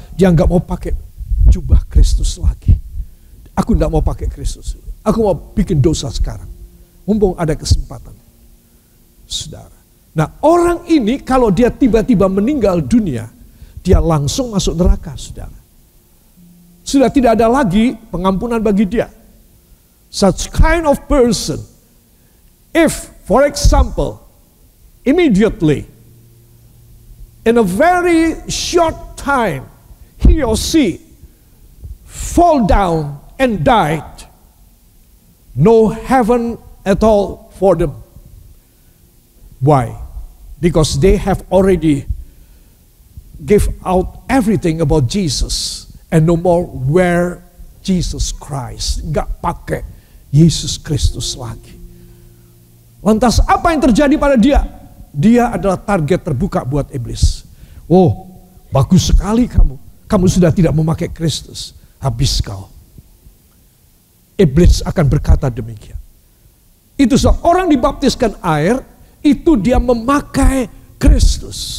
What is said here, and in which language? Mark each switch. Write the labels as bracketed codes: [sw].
[id] Dia nggak mau pakai jubah Kristus lagi. Aku nggak mau pakai Kristus. Aku mau bikin dosa sekarang. Mumpung ada kesempatan. Saudara. Nah, orang ini kalau dia tiba-tiba meninggal dunia, dia langsung masuk neraka, saudara. Sudah tidak ada lagi pengampunan bagi dia. [en] Such kind of person, if, for example, immediately, in a very short time, he or she fall down and died, no heaven at all for them. Why? Because they have already give out everything about Jesus and no more wear Jesus Christ. [id] Nggak pakai Yesus Kristus lagi. Lantas apa yang terjadi pada dia? Dia adalah target terbuka buat iblis. Oh, bagus sekali kamu. Kamu sudah tidak memakai Kristus. Habis kau. Iblis akan berkata demikian. Itu seorang dibaptiskan air, itu dia memakai Kristus.